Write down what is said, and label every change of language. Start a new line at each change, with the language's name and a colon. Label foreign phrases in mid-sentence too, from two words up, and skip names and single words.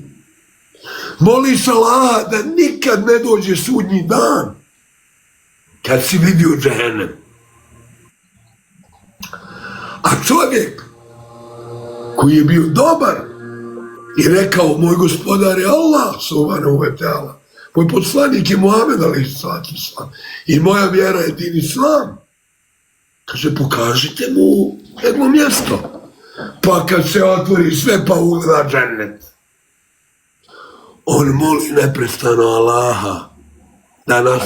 Bosnian: Moliš Allaha da nikad ne dođe sudnji dan kad si vidio džehennem. A čovjek koji je bio dobar i rekao, moj gospodar je Allah,
Arabic: سبحانه وتعالى,
Bosnian: moj poslanik je Muhammed
Arabic: عليه الصلاة والسلام
Bosnian: i moja vjera je din islam. Kaže, pokažite mu jedno mjesto. Pa kad se otvori sve, pa ugleda džennet. On moli neprestano Allaha da nas...